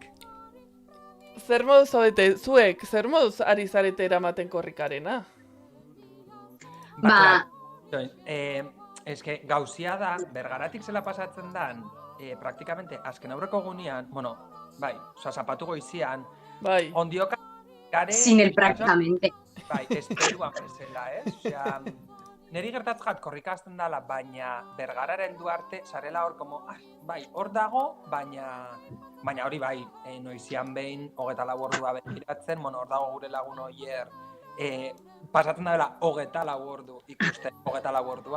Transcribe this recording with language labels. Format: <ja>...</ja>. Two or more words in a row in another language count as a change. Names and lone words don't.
<eu>Zer moduz zaudete, zuek, zer moduz ari zarete eramaten korrikarena? Ba, eske gauzia da, Bergaratik zela pasatzen dan, praktikamente azken aurreko gunean, bueno, bai, oza, zapatu goizian, Bai. ondioka gare...</eu> <es>sin el prácticamente.</es> <eu>Bai, esperuan bezala, ez? Osea, niri gertatzat korrika hasten dala, baina Bergarara heldu arte, sarela hor, como, bai, hor dago, baina hori bai, noizian behin, 24 ordua begiratzen, bueno, hor dago gure lagun oier, pasatzen da dela 24 ordu ikusten, 24 ordua.</eu>